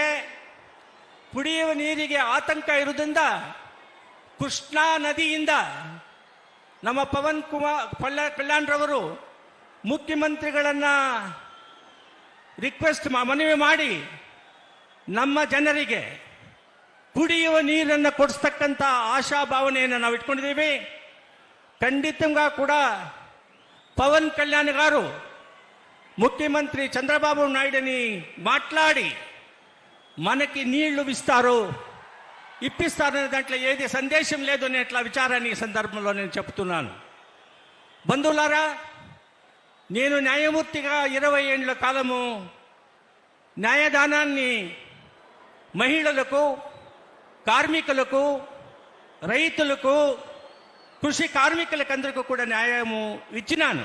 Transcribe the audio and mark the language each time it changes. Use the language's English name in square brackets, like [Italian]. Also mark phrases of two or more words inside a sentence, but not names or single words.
[Kannada] ಕುಡಿಯುವ ನೀರಿಗೆ ಆತಂಕ ಇರುವುದರಿಂದ ಕೃಷ್ಣಾ ನದಿಯಿಂದ ನಮ್ಮ ಪವನ್ ಕಲ್ಯಾಣ್ ರವರು ಮುಖ್ಯಮಂತ್ರಿಗಳನ್ನ ಮನವಿ ಮಾಡಿ ನಮ್ಮ ಜನರಿಗೆ ಕುಡಿಯುವ ನೀರನ್ನು ಕೊಡಿಸ್ತಕ್ಕಂಥ ಆಶಾಭಾವನೆಯನ್ನು ನಾವು ಇಟ್ಕೊಂಡಿದ್ದೀವಿ. [Telugu] ఖండితంగా కూడా పవన్ కళ్యాణ్ గారు ముఖ్యమంత్రి చంద్రబాబు నాయుడుని మాట్లాడి మనకి నీళ్లు ఇప్పిస్తారనే దాంట్లో ఏది సందేశం లేదు అనే అట్లా విచారాన్ని ఈ సందర్భంలో నేను చెప్తున్నాను. బంధువులారా, నేను న్యాయమూర్తిగా 20 ఏళ్ల కాలము న్యాయదానాన్ని మహిళలకు, కార్మికులకు, రైతులకు, కృషి కార్మికులకందరికీ కూడా న్యాయము ఇచ్చినాను.